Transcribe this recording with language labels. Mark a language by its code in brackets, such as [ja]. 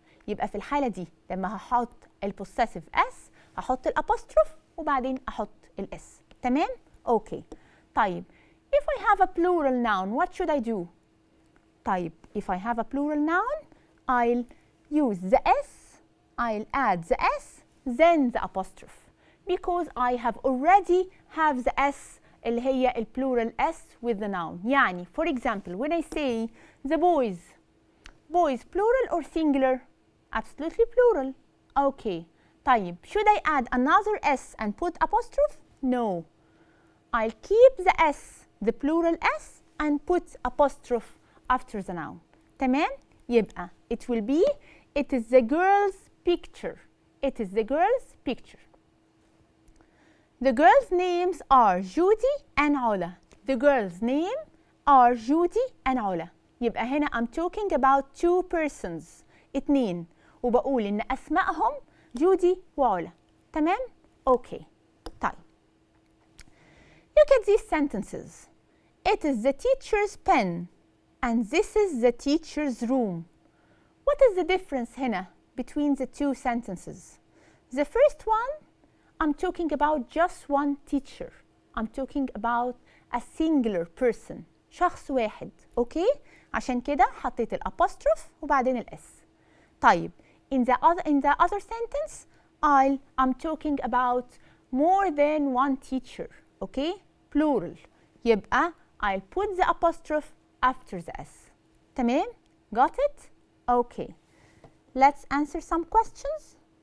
[ar] يبقى في الحالة دي لما هحط البوسيسيف اس هحط الابوستروف وبعدين احط الاس. تمام؟ اوكي. [en] طيب if I have a plural noun what should I do؟ طيب if I have a plural noun I'll use the S, I'll add the S then the apostrophe because I have already have the S [ar] اللي هي البلورال [en] S with the noun. يعني for example when I say the boys plural or singular؟ Absolutely plural. Okay. طيب should I add another S and put apostrophe؟ No. I'll keep the S, the plural S and put apostrophe after the noun. [ar] تمام؟ يبقى [en] it will be it is the girl's picture. It is the girl's picture. The girls' names are Judy and Ola. The girls' name are Judy and Ola. [ar] يبقى هنا [en] I'm talking about two persons. [ar] اتنين. وبقول إن أسمائهم جودي وعلا. تمام؟ أوكي. طيب. [en] Look at these sentences. It is the teacher's pen and this is the teacher's room. What is the difference هنا between the two sentences? The first one, I'm talking about just one teacher. I'm talking about a singular person. [ar] شخص واحد. أوكي؟ عشان كده حطيت الأبوستروف وبعدين الإس. طيب. [en] In the other sentence, I'm talking about more than one teacher. Okay? Plural. يبقى I'll put the apostrophe after the S. تمام? Got it? Okay. Let's answer some questions.